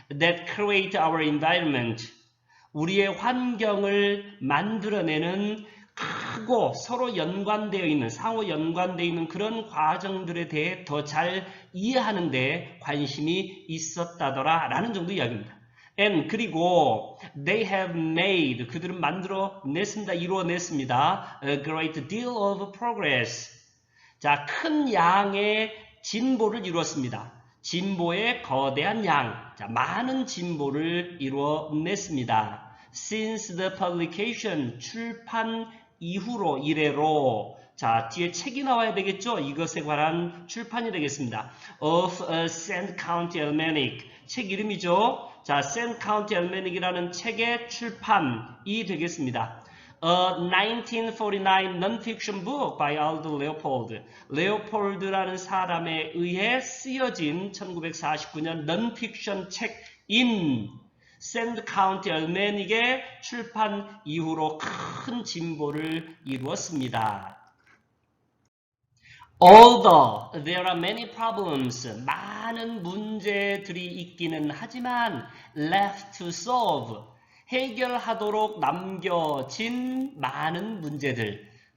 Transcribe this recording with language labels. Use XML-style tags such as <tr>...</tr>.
<en>That create our environment,</en> <ko>우리의 환경을 만들어내는 크고 서로 연관되어 있는, 상호 연관되어 있는 그런 과정들에 대해 더 잘 이해하는 데 관심이 있었다더라 라는 정도 이야기입니다.</ko> <en>And</en> <ko>그리고</ko> <en>they have made,</en> <ko>그들은 만들어냈습니다. 이루어냈습니다.</ko> <en>A great deal of progress.</en> <ko>큰 양의 진보를 이루었습니다. 진보의 거대한 양, 많은 진보를 이루어냈습니다.</ko> <en>Since the publication,</en> <ko>출판 이후로, 이래로, 뒤에 책이 나와야 되겠죠? 이것에 관한 출판이 되겠습니다.</ko> <en>Of a St.</en> <ko>County Almanac, 책 이름이죠? St. County Almanac이라는 책의 출판이 되겠습니다.</ko> <en>A 1949 non-fiction book by Aldo Leopold.</en> <ko>레오폴드라는 사람에 의해 쓰여진 1949년 non-fiction 책인 샌드 카운티 알메닉의 출판 이후로 큰 진보를 이루었습니다.</ko> <en>Although there are many problems,</en> <ko>많은 문제들이 있기는 하지만</ko> <en>left to solve,</en> <ko>해결하도록 남겨진 많은 문제들.</ko>